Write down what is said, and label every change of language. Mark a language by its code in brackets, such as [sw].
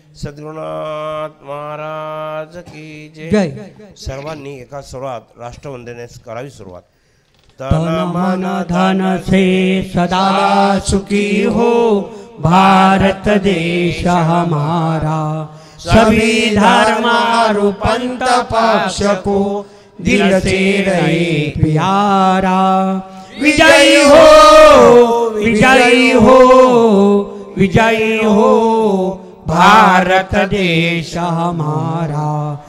[hi] सद्गुरुनाथ महाराज की जय. जय. [mr] सर्वांनी एका स्वरात राष्ट्रवंदनेस करावी सुरुवात. [hi] तन मन धन से सदा सुखी हो भारत देश हमारा, सभी धर्म और पंथ पक्ष को दिल से रहे प्यारा. विजयी हो विजयी हो विजयी हो भारत देश हमारा.